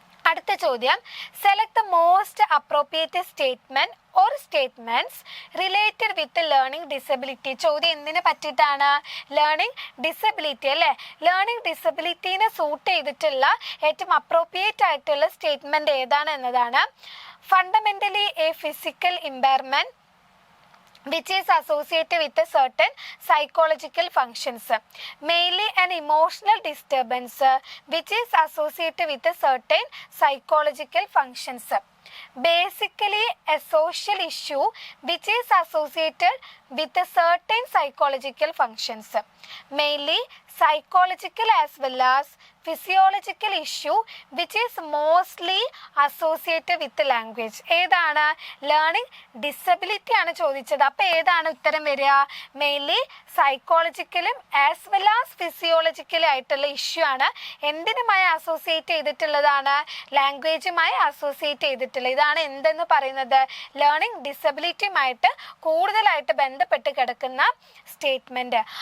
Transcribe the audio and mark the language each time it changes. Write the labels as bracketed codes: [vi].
[ml] അടുത്ത ചോദ്യം, [en] Select the most appropriate statement or statements related with learning disability. [ml] ചോദ്യം എന്തിനെ പറ്റിയിട്ടാണ്? ലേണിംഗ് ഡിസബിലിറ്റി അല്ലേ. ലേണിംഗ് ഡിസബിലിറ്റീനെ സൂട്ട് ചെയ്തിട്ടുള്ള ഏറ്റവും അപ്രോപ്രിയേറ്റ് ആയിട്ടുള്ള സ്റ്റേറ്റ്മെന്റ് ഏതാണ് എന്നതാണ്. [en] Fundamentally a physical impairment which is associated with a certain psychological functions. Mainly an emotional disturbance which is associated with a certain psychological functions. Basically a social issue which is associated with a certain psychological functions. Mainly psychological as well as physiological issue which is mostly associated with language. [ml] ഏതാണ്? Learning disability ആണ് ചോദിച്ചത്. അപ്പൊ ഏതാണ് ഉത്തരം വരിക? Mainly സൈക്കോളജിക്കലും as well as ഫിസിയോളജിക്കലും ആയിട്ടുള്ള issue ആണ്. എന്തിനുമായി associate ചെയ്തിട്ടുള്ളതാണ്? ലാംഗ്വേജുമായി അസോസിയേറ്റ് ചെയ്തിട്ടുള്ളത്. ഇതാണ് എന്തെന്ന് പറയുന്നത്? ലേണിംഗ് ഡിസബിലിറ്റിയുമായിട്ട് കൂടുതലായിട്ട് ബന്ധപ്പെട്ട് കിടക്കുന്ന സ്റ്റേറ്റ്മെന്റ്.